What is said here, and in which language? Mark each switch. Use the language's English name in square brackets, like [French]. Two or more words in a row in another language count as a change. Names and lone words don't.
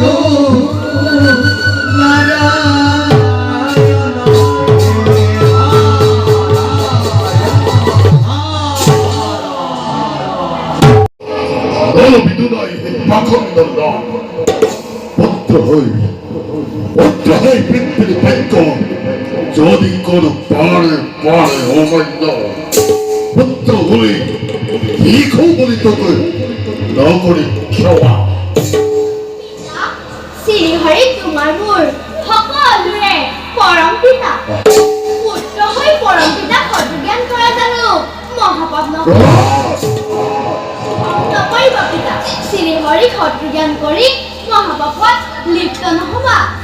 [Assamese] বিদুনাই পাখন্দ পুত্র হই পৃথিবীর ভাগ্য যদি কোন পারে পারে অমান্য পুত্র হলে লিখো বলি তোকে নগরী খেওয়া। শ্ৰীহৰি তোমাৰ মোৰ সকলোৰে পৰম পিতা। পুত্ৰ হৈ পৰম পিতাক সদুজ্ঞান কৰা জানো মহাপাপ নকৰিব পিতা। শ্ৰীহৰিক সদুজ্ঞান কৰি মহাপাপত লিপ্ত নহবা।